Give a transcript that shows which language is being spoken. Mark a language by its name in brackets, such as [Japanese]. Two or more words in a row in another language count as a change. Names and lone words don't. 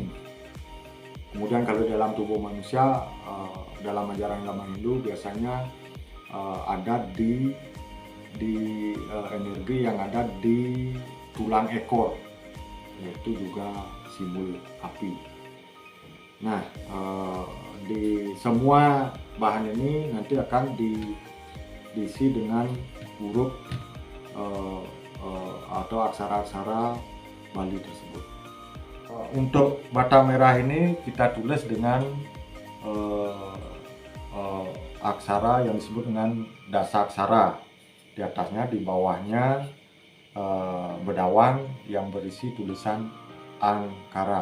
[Indonesian] Kemudian kalau dalam tubuh manusia, dalam ajaran agama Hindu biasanya ada di energi yang ada di tulang ekor, yaitu juga simbol api. Nah, di semua bahan ini nanti akan diisi dengan huruf atau aksara-aksara Bali tersebut. Untuk bata merah ini kita tulis dengan aksara yang disebut dengan dasa aksara. Di atasnya, di bawahnya bedawang yang berisi tulisan Angkara.